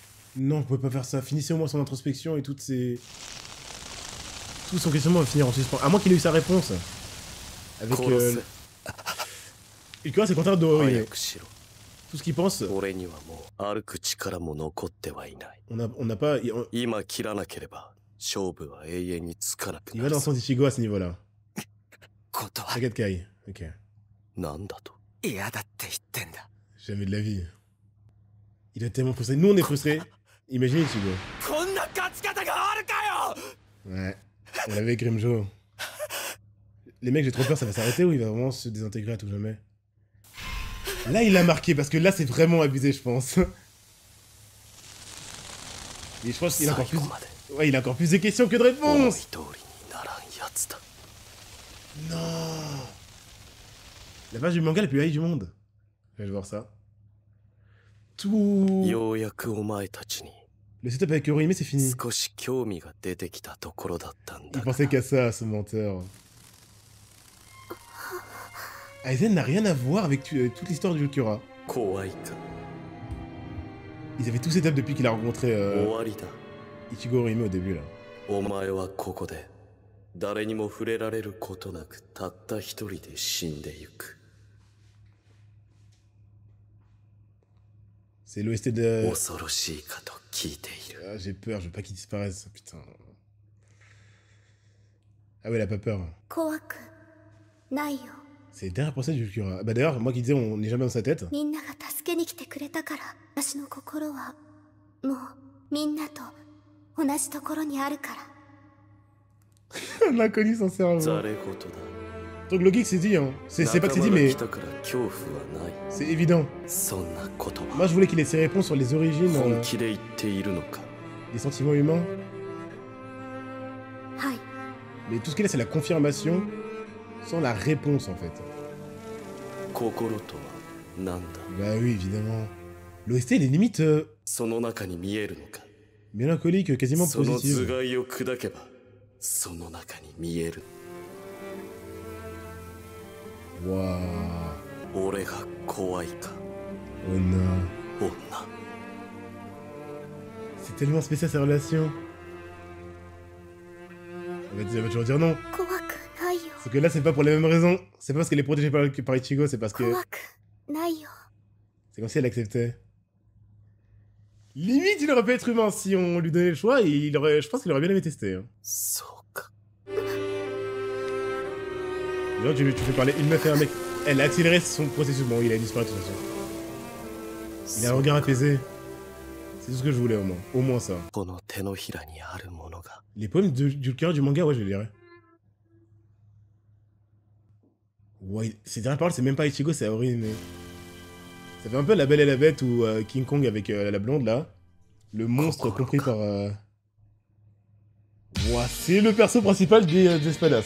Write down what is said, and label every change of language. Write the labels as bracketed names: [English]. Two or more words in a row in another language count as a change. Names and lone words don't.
[French] Non, vous pouvez pas faire ça. Finissez au moins son introspection et toutes ses... Tout son questionnement va finir en suspens. À moins qu'il ait eu sa réponse. Avec... Ulquiorra, c'est le contraire d'Orihime. [Japanese] 早くしろ。 [French] Tout ce qu'il pense, [Japanese] 俺にはもう歩く力も残ってはいない。 [French] on n'a pas... [Japanese] 今切らなければ勝負は永遠につかなく [French] Il [Japanese] な [French] va [Japanese] る [French] dans [Japanese] ぞ。 [French] son Ichigo à ce niveau-là. [Japanese] ことは [French] T'inquiète, Kai. Ok. [Japanese] なんだと。嫌だって言ってんだ。 [French] Jamais de la vie. Il est tellement frustré. Nous, on est frustrés. Imaginez Ichigo. [Japanese] こんな勝ち方があるかよ。 [French] Ouais. On l'avait avec Grimjo. Les mecs, j'ai trop peur, ça va s'arrêter ou il va vraiment se désintégrer à tout jamais? Là, il l'a marqué, parce que là, c'est vraiment abusé, je pense. Et je pense qu'il a encore plus... [Japanese] 最後まで [French] Ouais, il a encore plus de questions que de [Japanese] 思い [French] réponses. [Japanese] 通りにならんやつだ。 [French] Non. La page du manga la plus haïe du monde. Je vais voir ça. Tout... [Japanese] ようやくお前たちに [French] Le setup avec Orihime, c'est fini. [Japanese] 少し興味が出てきたところだったん [French] Il [Japanese] だが [French] pensait qu'à ça, ce menteur. Aizen n'a rien à voir avec toute l'histoire du Ulquiorra. [Japanese] 怖いか。 [French] Ils avaient tout setup depuis qu'il a rencontré [Japanese] 終わりだ。 [French] Ichigo Orihime au début, là. [Japanese] お前はここで誰にも触れられることなくたった一人で死んでゆく。 [French] C'est l'OST de... [Japanese] 恐ろしいかと聞いている。 [French] Ah, j'ai peur, je veux pas qu'il disparaisse, putain. Ah ouais, elle a pas peur. [Japanese] 怖くないよ。 [French] C'est le dernier procès du Ulquiorra. Bah d'ailleurs, moi qui disais on n'est jamais dans sa tête. [Japanese] みんなが助けに来てくれたから、私の心はもうみんなと同じところにあるから。 [French] L'inconnu sincèrement. [Japanese] ざれ言だ。 [French] Donc le geek s'est dit, hein. C'est pas que c'est dit, [Japanese] 仲間が [French] mais [Japanese] 来たから恐怖はない。 [French] c'est évident. [Japanese] そんなことは [French] Moi je voulais qu'il ait ses réponses sur les origines [Japanese] 本気で言っているのか。 [French] des sentiments humains. [Japanese] はい。 [French] Mais tout ce qu'il a, c'est la confirmation sans la réponse en fait. [Japanese] 心とは何だ。 [French] Bah oui, évidemment. L'OST, elle est limite [Japanese] その中に見えるのか。 [French] mélancolique, quasiment [Japanese] その頭 [French] positive. [Japanese] 蓋を砕けばその中に見える。 [French] Waouh. [Japanese] 俺が怖いか。 [French] Oh non. [Japanese] 女。 [French] C'est tellement spécial sa relation. Elle va toujours dire non. [Japanese] 怖くないよ。 [French] Sauf que là, c'est pas pour les mêmes raisons. C'est pas parce qu'elle est protégée par Ichigo, c'est parce que [Japanese] 怖くないよ。 [French] c'est comme si elle acceptait. Limite, il aurait pu être humain si on lui donnait le choix. Et je pense qu'il aurait bien aimé tester. Hein. [Japanese] そうか。 [French] D'ailleurs, tu fais parler une meuf et un mec. Elle a accéléré son processus. Bon, il a disparu de toute façon. Il a un regard apaisé. C'est tout ce que je voulais au moins. Au moins ça. [Japanese] この手のひらにあるものが。 [French] Les poèmes du Ulquiorra du manga, ouais, je les lirais. Ouais, ces dernières paroles, c'est même pas Ichigo, c'est Orihime. Ça fait un peu La Belle et la Bête ou King Kong avec la blonde là. Le monstre compris par. Ouah, c'est le perso principal des Espadas.